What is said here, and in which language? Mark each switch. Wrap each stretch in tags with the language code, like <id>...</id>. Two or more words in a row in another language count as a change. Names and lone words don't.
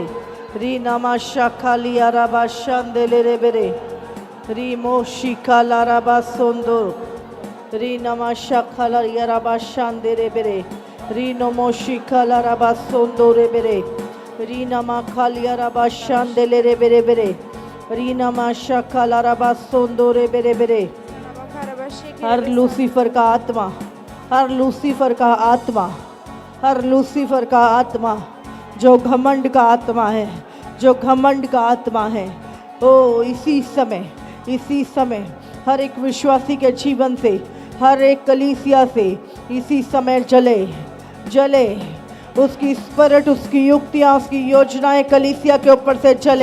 <hi>Ri nama shakalia rabashandele rebere. Ri moshikala rabasondo. Ri nama shakala yarabashande rebere. Ri no moshikala rabasondo rebere. Ri nama kalia rabashandele rebere bere. रीना माशा काला रबा सोंदोरे बेरे बेरे। हर लूसीफर का आत्मा, हर लूसीफर का आत्मा, हर लूसीफर का आत्मा जो घमंड का आत्मा है, जो घमंड का आत्मा है, ओ इसी समय हर एक विश्वासी के जीवन से, हर एक कलीसिया से इसी समय जले जले उसकी स्पिरिट, उसकी युक्तियां, उसकी योजनाएं कलीसिया के ऊपर से जले।</hi>